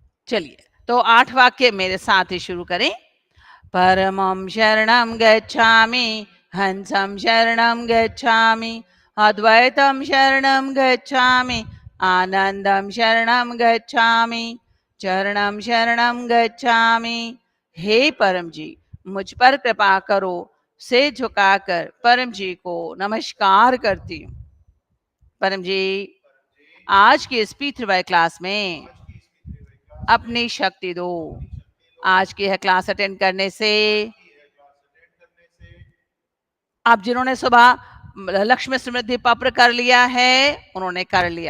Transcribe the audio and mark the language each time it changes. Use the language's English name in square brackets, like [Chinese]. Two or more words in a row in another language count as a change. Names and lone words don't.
[Hindi] चलिए, तो 8 वाक्य मेरे साथ ही शुरू करें। [Sanskrit] परमं शरणं गच्छामि, हंसं शरणं गच्छामि, अद्वैतं शरणं गच्छामि, आनंदं शरणं गच्छामि, चरणं शरणं गच्छामि। [Hindi] हे परम जी, मुझ पर कृपा करो। से झुकाकर परम जी को नमस्कार करती हूँ। परम जी, आज की इस P3Y क्लास में अपनी शक्ति दो। आज की यह क्लास अटेंड करने से आप जिन्होंने सुबह लक्ष्मी समृद्धि पत्र कर लिया है, उन्होंने कर लिया।